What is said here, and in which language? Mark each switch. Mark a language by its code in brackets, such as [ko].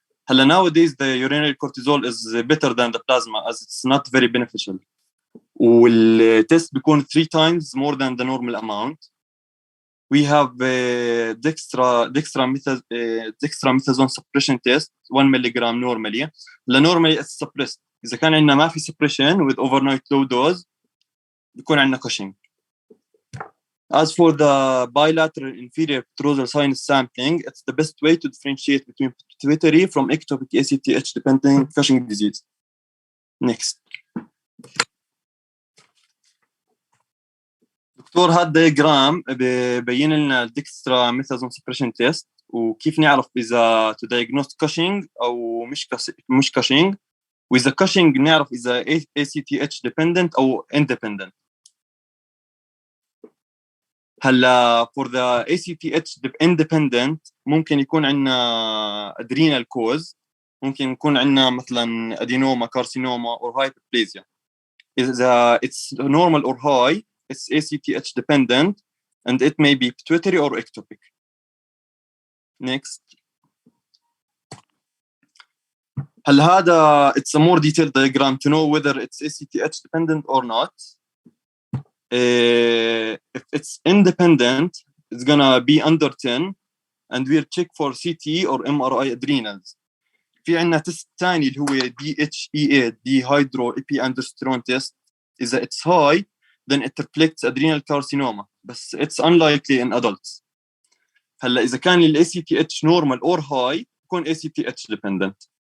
[en] Nowadays, the urinary cortisol is better than the plasma as it's not very beneficial. [ar] والتست بيكون [en] 3 times more than the normal amount. We have dextromethasone suppression test 1 milligram normally. Normally it's suppressed. [ar] إذا كان عندنا ما في [en] suppression with overnight low dose [ar] بيكون عندنا Cushing. [en] As for the bilateral inferior pituitary sinus sampling, it's the best way to differentiate between pituitary from ectopic ACTH dependent Cushing disease. Next. [ar] دكتور هذا دياجرام ببين لنا الدكسترا ميثازون سبريشن تيست وكيف نعرف اذا تو دايجنوز كاشينج او مش كاشينج، واذا كاشينج نعرف اذا ACTH dependent او independent. هلا [en] for the ACTH independent [ar] ممكن يكون عندنا adrenal cause، ممكن يكون عندنا مثلا [en] adenoma, carcinoma or hyperplasia. إذا it's normal or high, it's ACTH dependent and it may be pituitary or ectopic. Next. [ar] هل هذا [en] it's a more detailed diagram to know whether it's ACTH dependent or not. If it's independent, it's gonna be under 10 and we'll check for CT or MRI adrenals. [ar] في عندنا تست ثاني اللي هو DHEA dehydroepiandrosterone test. [en] إذا it's high then it reflects adrenal carcinoma, but it's unlikely in adults. [ar] هلا إذا كان ال ACTH [en] normal or high [ar] يكون ACTH dependent.